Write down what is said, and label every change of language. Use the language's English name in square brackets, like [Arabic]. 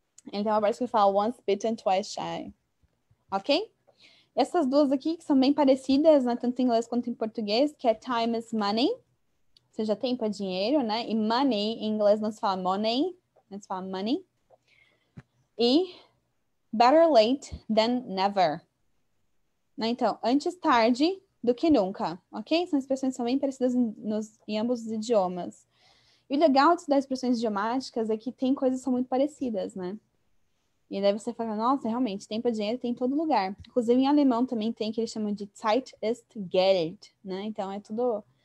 [Portuguese] Ele tem uma parte que fala [English] Once Bitten, Twice Shy. [Portuguese] Ok? Essas duas aqui, que são bem parecidas, né, tanto em inglês quanto em português, que é [English] time is money. [Portuguese] Ou seja, tempo é dinheiro, né? E money, em inglês não se fala money, não se fala money. [English] E better late than never. [Portuguese] Né? Então, antes tarde do que nunca, ok? São expressões que são bem parecidas em ambos os idiomas. E o legal das expressões idiomáticas é que tem coisas que são muito parecidas, né? E daí você fala, nossa, realmente, tempo é dinheiro, tem em todo lugar. Inclusive, em alemão também tem que eles chamam de [German] Zeit ist Geld, [Portuguese] né? Então, é tudo...